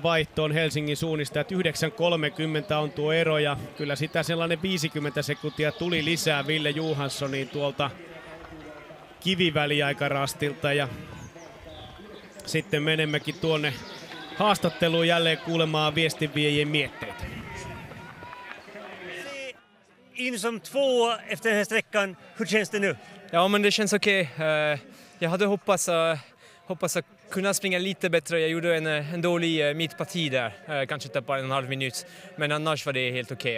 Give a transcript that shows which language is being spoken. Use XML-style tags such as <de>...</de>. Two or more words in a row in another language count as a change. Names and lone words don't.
<fi>vaihtoon Helsingin suunnistajat. 9.30 on tuo ero ja kyllä sitä sellainen 50 sekuntia tuli lisää Ville Johanssoniin tuolta kiviväliaikarastilta ja sitten menemmekin tuonne haastatteluun jälleen kuulemaan viestinviejien mietteitä.</fi> <sv>In som 2 efter den här sträckan, hur känns det nu? Ja, men det känns okej. Jag hade hoppats att kunna springa lite bättre. Jag gjorde en dålig mittparti där, kanske tappade 1,5 minut. Men annars var det helt okej.</sv>